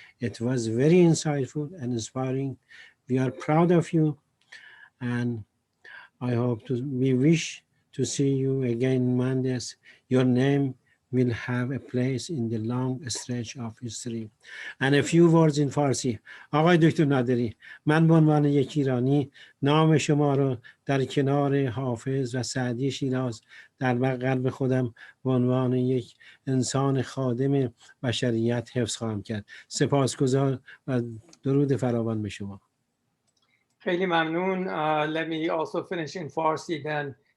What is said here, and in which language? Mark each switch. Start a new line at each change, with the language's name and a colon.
English: It was very insightful and inspiring. We are proud of you, and we wish to see you again in Mohandes. Your name will have a place in the long stretch of history. And a few words in Farsi.
Persian: آقای دکتر نادری، من به عنوان یک ایرانی نام شما را در کنار حافظ و سعدی شیراز در قلب خودم به عنوان یک انسان خادم بشریت حفظ خواهم کرد. سپاسگزار و درود فراوان به شما. خیلی ممنون.
English: Let me also finish in Farsi then.